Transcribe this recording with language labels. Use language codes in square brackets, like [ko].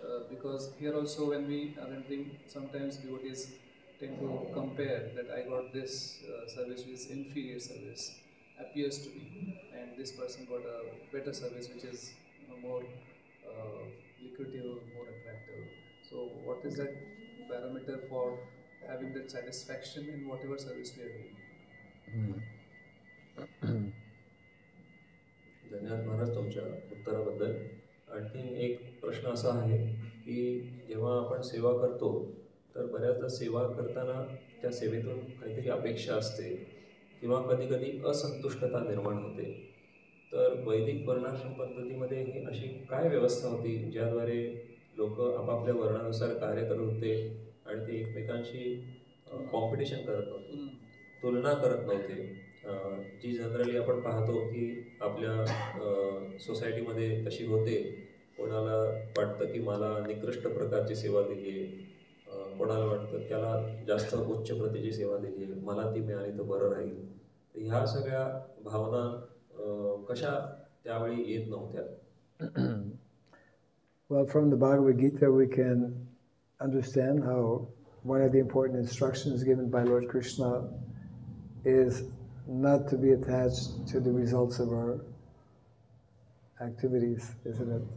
[en] Because here also when we are entering, sometimes devotees tend to compare that I got this service which is inferior service, appears to be, and this person got a better service which is more lucrative, more attractive. So what is that parameter for having that satisfaction in whatever service we are doing? [mr] धन्यवाद महाराज तुमच्या उत्तराबद्दल. आणखी एक प्रश्न असा आहे की जेव्हा आपण सेवा करतो तर बऱ्याचदा सेवा करताना त्या सेवेतून काहीतरी अपेक्षा असते किंवा कधीकधी असंतुष्टता निर्माण होते. तर वैदिक वर्णाश्रम पद्धतीमध्ये ही अशी काय व्यवस्था होती ज्याद्वारे लोक आपापल्या वर्णानुसार कार्य करत होते आणि ते एकमेकांशी कॉम्पिटिशन करत नव्हते, तुलना करत नव्हते, जी जनरली आपण पाहतो की आपल्या सोसायटीमध्ये तशी होते. कोणाला वाटतं की मला निकृष्ट प्रकारची सेवा दिली आहे, कोणाला वाटतं त्याला जास्त उच्च प्रतीची सेवा दिली आहे, मला ती मिळाली तर बरं राहील. तर ह्या सगळ्या भावना कशा त्यावेळी येत नव्हत्या? [en] Well, from the Bhagavad Gita we can understand how one of the important instructions given by Lord Krishna is not to be attached to the results of our activities, isn't it?